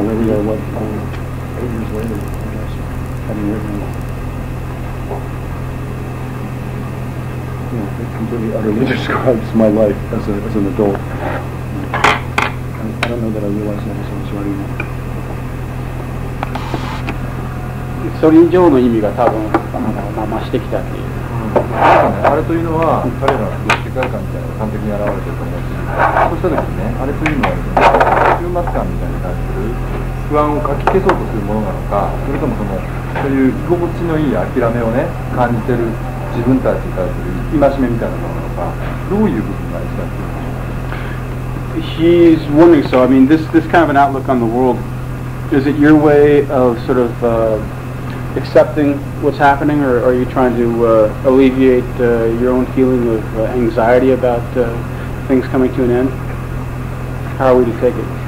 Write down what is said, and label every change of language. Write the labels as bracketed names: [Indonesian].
[English] Where we are, what, 8 years later, I guess, having written it. It completely, utterly describes my life as an adult. I don't know that I realized that as I was writing it. [Japanese] それ以上の意味が多分増してきたっていう。あれというのは彼らの世界観みたいなのが完璧に現れてると思うし、そうした時にね、あれというのは終末感みたいに対する不安をかき消そうとするものなのか、それともそういう居心地のいい諦めをね感じてる自分たちに対する戒めみたいなものなのか、どういう部分が一番強いですか？ [English] He's wondering, so I mean, this kind of an outlook on the world, is it your way of sort of accepting what's happening, or are you trying to alleviate your own feeling of anxiety about things coming to an end? How are we to take it?